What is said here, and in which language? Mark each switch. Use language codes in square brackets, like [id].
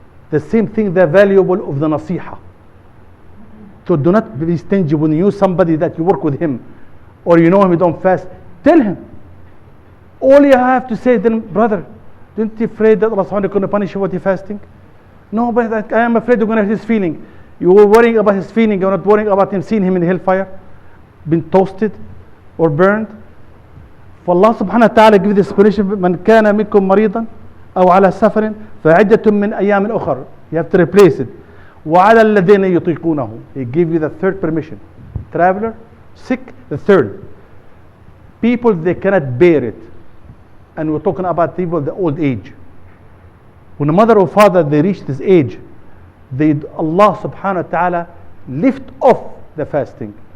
[en] The same thing, the valuable of the nasiha. So do not be stingy when you somebody that you work with him, or you know him, you don't fast. Tell him. All you have to say then, brother, don't you afraid that Allah subhanahu wa ta'ala is going to punish you for your fasting? No, but I am afraid you're going to hurt his feeling. You were worrying about his feeling, you're not worrying about him seeing him in hellfire, been toasted or burned. [ar] For Allah subhanahu wa ta'ala [en] give this explanation, [ar] من كان منكم مريضا أو على سفر فعدة من أيام أخر. [en] You have to replace it. [ar] وعلى الذين يطيقونه. [en] He gave you the third permission. Traveler, sick, the third. People, they cannot bear it. And we're talking about people the old age. When a mother or father, they reach this age, Allah subhanahu wa ta'ala lift off the fasting.